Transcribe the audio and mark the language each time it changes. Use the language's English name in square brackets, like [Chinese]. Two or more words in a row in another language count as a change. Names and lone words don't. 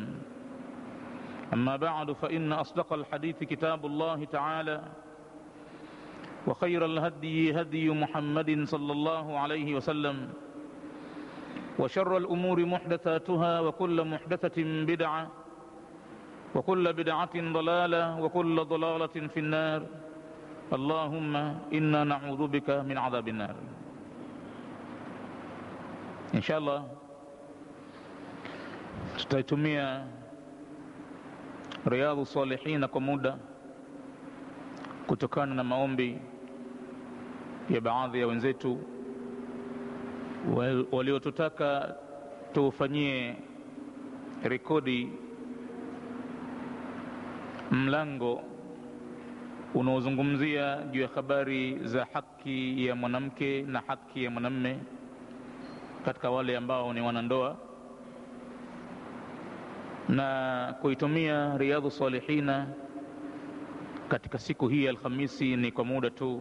[Arabic] أما بعد، فإن أصدق الحديث كتاب الله تعالى، وخير الهدي هدي محمد صلى الله عليه وسلم، وشر الأمور محدثاتها، وكل محدثة بدعة، وكل بدعة ضلالة، وكل ضلالة في النار. اللهم إنا نعوذ بك من عذاب النار. [Swahili] Inshallah tutaitumia Riyadhu Salihin kwa muda kutokana na maombi ya baadhi ya wenzetu waliotutaka tufanyie rekodi mlango unaozungumzia juu ya habari za haki ya mwanamke na haki ya mwanamume katika wale ambao ni wanandoa, na kuitumia Riyadhu Salihina katika siku hii ya Alhamisi ni kwa muda tu.